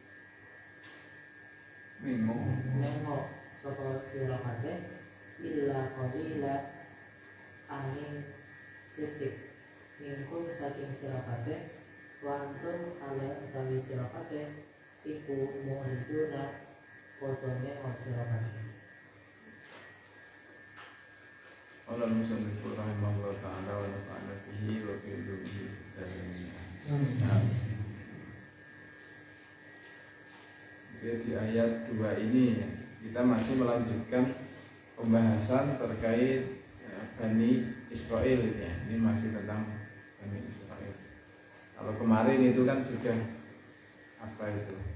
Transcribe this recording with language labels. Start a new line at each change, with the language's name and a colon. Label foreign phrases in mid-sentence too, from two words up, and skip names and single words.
Javanese: nengok sapa sira kabeh
Arabic: إلا قليلا
Javanese: angin sitik mingkung saking sira kabeh
Arabic: وأنتم
Javanese: ala utawi sira kabeh iku mu'riduna padha nengok sira kabeh.
Arabic: الله المصنف رحمه الله تعالى ونفعنا به وبعلمه
Indonesian: di ayat 2 ini kita masih melanjutkan pembahasan terkait Bani Israel ya. Ini masih tentang Bani Israel. Kalau kemarin itu kan sudah apa itu?